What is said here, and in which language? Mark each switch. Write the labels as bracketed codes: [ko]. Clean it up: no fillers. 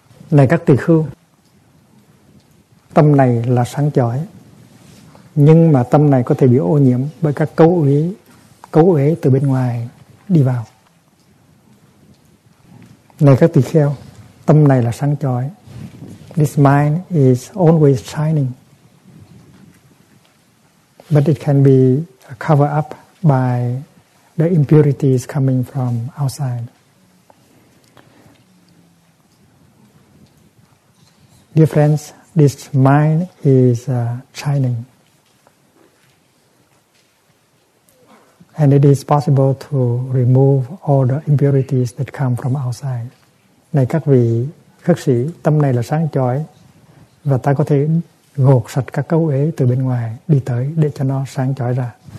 [vi] Này các tỳ khưu, tâm này là sáng chói, nhưng mà tâm này có thể bị ô nhiễm bởi các cấu uế từ bên ngoài đi vào. Này các tỳ kheo, tâm này là sáng chói. [en] This mind is always shining, but it can be covered up by the impurities coming from outside. Dear friends, this mind is shining. And it is possible to remove all the impurities that come from outside. [vi] Này các vị khất sĩ, tâm này là sáng chói và ta có thể gột sạch các cấu uế từ bên ngoài đi tới để cho nó sáng chói ra.